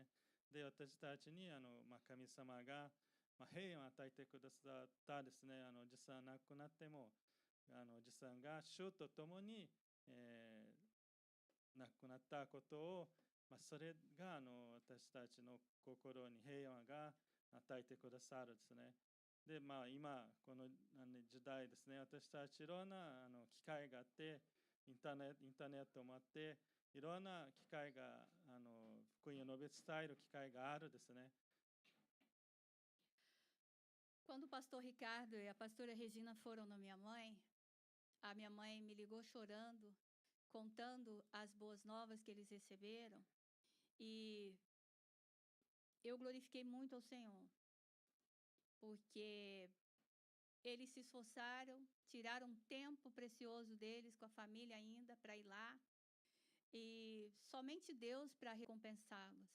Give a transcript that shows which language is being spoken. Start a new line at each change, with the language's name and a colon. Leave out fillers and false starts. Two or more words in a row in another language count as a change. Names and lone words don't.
Japanese: で私たちに神様が、平安を与えてくださったですね。おじさん亡くなってもおじさんが主と共に、亡くなったことを、それが私たちの心に平和が与えてくださるですね。で、今この時代ですね、私たちいろんな機会があって、インターネットもあって、いろんな機会が福音を述べ伝える機会があるですね。
Portuguese: Quando o pastor Ricardo e a pastora Regina foram na minha mãe, a minha mãe me ligou chorando, contando as boas novas que eles receberam. E eu glorifiquei muito ao Senhor, porque eles se esforçaram, tiraram um tempo precioso deles com a família ainda para ir lá, e somente Deus para recompensá-los.